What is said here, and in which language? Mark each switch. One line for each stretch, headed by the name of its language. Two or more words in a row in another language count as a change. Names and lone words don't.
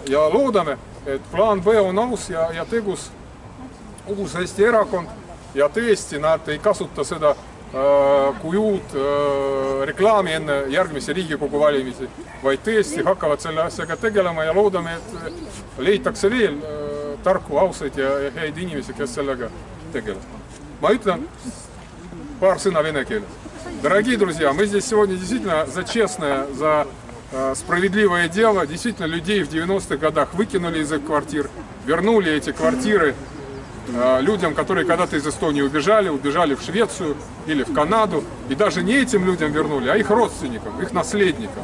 Estonian: Ja loodame, et plaan B on aus ja tegus uus Eesti erakond ja tõesti nad ei kasuta seda kui uut reklaami enne järgmise Riigikogu valimisi, vaid tõesti hakkavad selle asjaga tegelema ja loodame, et leitakse veel tarku, ausaid ja häid inimesi, kes sellega tegelevad. Ma ütlen paar sõna vene keeles.
Russian: Дорогие друзья, мы здесь сегодня действительно за честное, за справедливое дело. Действительно, людей в 90-х годах выкинули из их квартир, вернули эти квартиры людям, которые когда-то из Эстонии убежали в Швецию или в Канаду. И даже не этим людям вернули, а их родственникам, их наследникам.